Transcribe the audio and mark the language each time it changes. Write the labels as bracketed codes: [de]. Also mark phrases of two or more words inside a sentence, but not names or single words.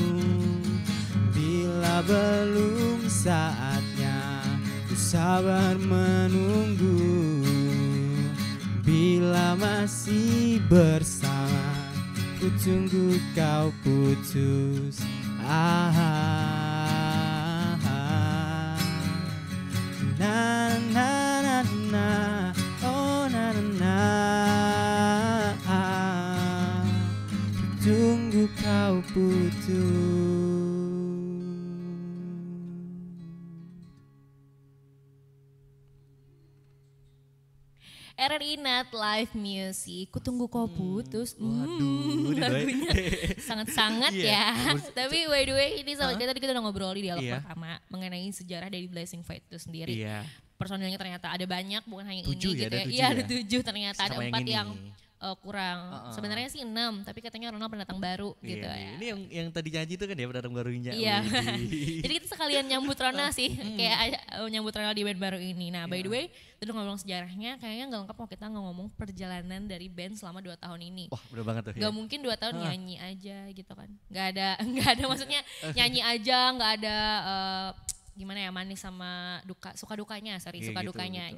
[id] Bila belum saatnya ku sabar menunggu. Bila masih bersama ku tunggu kau putus. Na na na na, oh na na na, tunggu kau putus. RRI Night Live Music, ku tunggu kau putus. Lagunya sangat-sangat ya. Tapi [en] by the way [id] ini sama tadi kita udah ngobrol di dialog Iya. pertama mengenai sejarah dari Blazing Fate itu sendiri. Iya. Personilnya ternyata ada banyak, bukan hanya 7 ini ya, gitu ada ya. 7 Iya ya? ada 7 ternyata, ada Sama 4 ini. yang kurang. Sebenarnya sih 6, tapi katanya Ronald pendatang baru gitu Iya, ya. Ini yang tadi nyanyi itu kan ya pendatang barunya. Iya. Widih. Jadi kita sekalian nyambut Ronald sih, kayak nyambut Ronald di band baru ini. Nah, [en] by the way, [id] udah ngomong sejarahnya, kayaknya nggak lengkap kalau kita nggak ngomong perjalanan dari band selama 2 tahun ini. Wah udah banget tuh ya. Gak mungkin 2 tahun nyanyi aja gitu kan. Gak ada maksudnya nyanyi aja, gak ada gimana ya, manis sama suka dukanya, Iya, suka gitu, dukanya